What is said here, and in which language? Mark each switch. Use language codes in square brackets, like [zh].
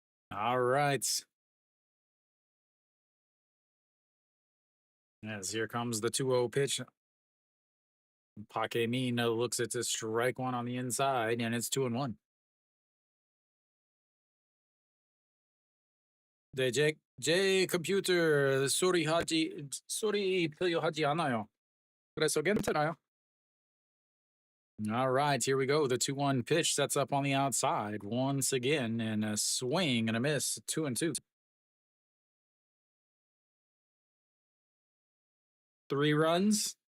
[en] All right. As here comes the 2-0 pitch. Park Min looks at to strike one on the inside, and it's 2-1. [ko] 네, 제 컴퓨터 소리 필요하지 않아요. 그래서 괜찮아요. [en] All right, here we go. The 2-1 pitch sets up on the outside once again, and a swing and a miss. 2-2. 3 runs.